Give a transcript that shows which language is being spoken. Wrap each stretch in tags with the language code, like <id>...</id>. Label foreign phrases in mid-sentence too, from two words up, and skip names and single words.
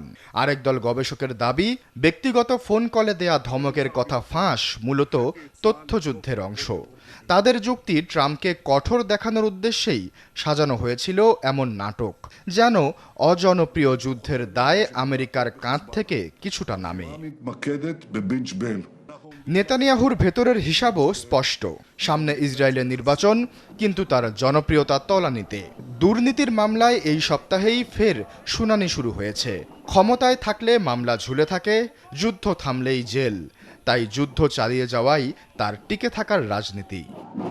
<bn>আরেক দল গবেষকের দাবি, ব্যক্তিগত ফোন কলে দেয়া ধমকের কথা ফাঁস মূলত তথ্যযুদ্ধের অংশ। তাদের যুক্তি, ট্রাম্পকে কঠোর দেখানোর উদ্দেশ্যেই সাজানো হয়েছিল এমন নাটক, যেন অজনপ্রিয় যুদ্ধের দায় আমেরিকার কাঁধ থেকে কিছুটা নামে। מתמקדת בבינץ' בל. নেতানিয়াহুর ভেতরের হিসাবও স্পষ্ট। সামনে ইসরায়েলের নির্বাচন, কিন্তু তার জনপ্রিয়তা তলানিতে। দুর্নীতির মামলায় এই সপ্তাহেই ফের শুনানি শুরু হয়েছে। ক্ষমতায় থাকলে মামলা ঝুলে থাকে, যুদ্ধ থামলেই জেল। তাই যুদ্ধ চালিয়ে যাওয়াই তার টিকে থাকার রাজনীতি।</bn>